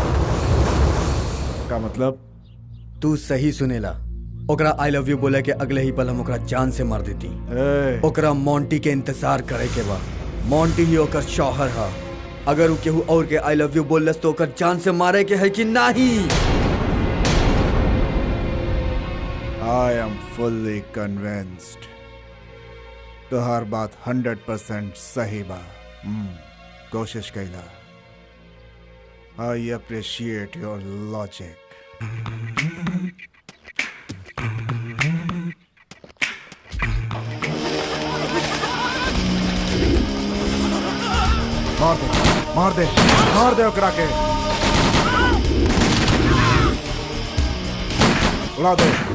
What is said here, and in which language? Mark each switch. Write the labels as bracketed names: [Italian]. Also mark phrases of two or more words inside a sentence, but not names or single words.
[Bhojpuri] का मतलब? तू सही सुनेला। ओकरा [English] I love you [Bhojpuri] बोले के अगले ही पल हम ओकरा जान से मार देती। ओकरा मोंटी के इंतजार करे के बा। मोंटी ही ओकर शौहर हा। अगर उ केहू और के [English] I love you [Bhojpuri] बोलस तो ओकर जान से मारे के है कि नहीं? [English] I am fully convinced. [Bhojpuri] तोहार बात 100% सही बा। कोशिश कैला। [English] I appreciate your logic. [Bhojpuri] मार दे, मार दे, मार दे ओकरा के। उड़ा दे।